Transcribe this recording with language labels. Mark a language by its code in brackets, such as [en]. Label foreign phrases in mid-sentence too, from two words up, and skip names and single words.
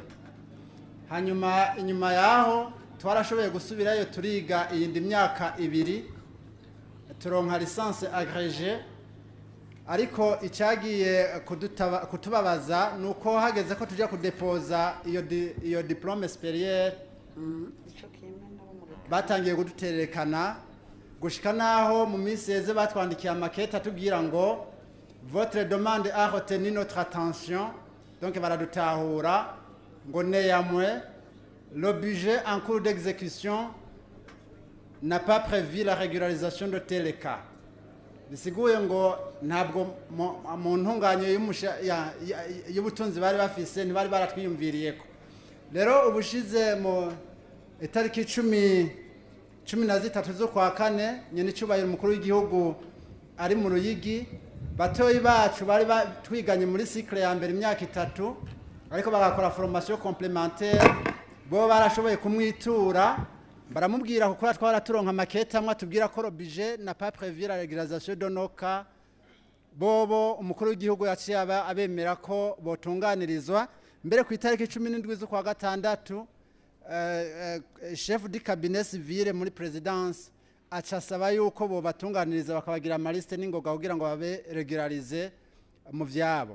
[rn] Hanyuma inyuma yaho twarashoboye gusubirayo turiga iyindi myaka 2 turonka [fr] licence agrégée, [rn] ariko icyagiye kutubabaza nuko hageze ko tujya kudepoza iyo [fr] diplôme supérieur [rn] batangiye kuduterekana gushika naho mu minsi yeze batwandikiye amakete atubwira ngo [fr] votre demande a retenu notre attention, [rn] donc baradutahura ngo [fr] néanmoins le budget en cours d'exécution n'a pas prévu la régularisation de tel cas. [rn] Bisiguye ngo ntabwo mu ntunganye y'ubutunzi bari bafise ntibari baratwiyumviriyeko. Rero ubushize mu itariki 13 zo kwa kane nyene cyubahiro umukuru w'igihugu ari mu Ruyigi, batoyi bacu bari twiganye muri cycle ya mbere imyaka 3 ariko bagakora [fr] formation complémentaire, [rn] bo barashoboye kumwitura baramubwira kuko twaraturonka makete amwe atubwira ko [fr] budget n'a pas prévu la régularisation de nos cas. [rn] Bobo umukuru w'igihugu yaciye abemera ko botunganirizwa mbere ku itariki 17 zo kwa gatandatu. [fr] Chef du cabinet civil [rn] muri présidence acasaba yuko bo batunganiriza bakabagira amaliste n'ingoga kugira ngo babe regularize mu vyabo.